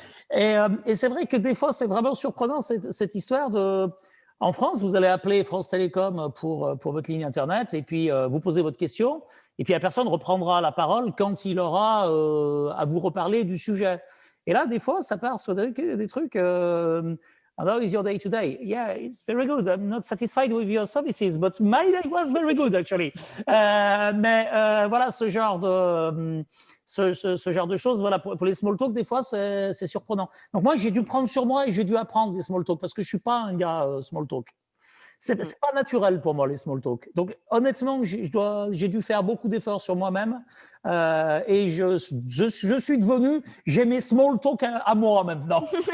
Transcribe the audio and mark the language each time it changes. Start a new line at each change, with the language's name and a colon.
French: Et c'est vrai que des fois, c'est vraiment surprenant cette histoire de. En France, vous allez appeler France Télécom pour votre ligne Internet et puis vous posez votre question. Et puis la personne reprendra la parole quand il aura à vous reparler du sujet. Et là, des fois, ça part sur des trucs.
English: How is your day today? Yeah, it's very good. I'm not satisfied with your services, but my day was very good, actually.
French: Mais voilà, ce genre de choses, voilà, pour les small talk, des fois, c'est surprenant. Donc moi, j'ai dû prendre sur moi et j'ai dû apprendre les small talk parce que je suis pas un gars small talk. C'est pas naturel pour moi, les small talk. Donc, honnêtement, j'ai dû faire beaucoup d'efforts sur moi-même et je suis devenu, j'ai mes small talk à moi maintenant.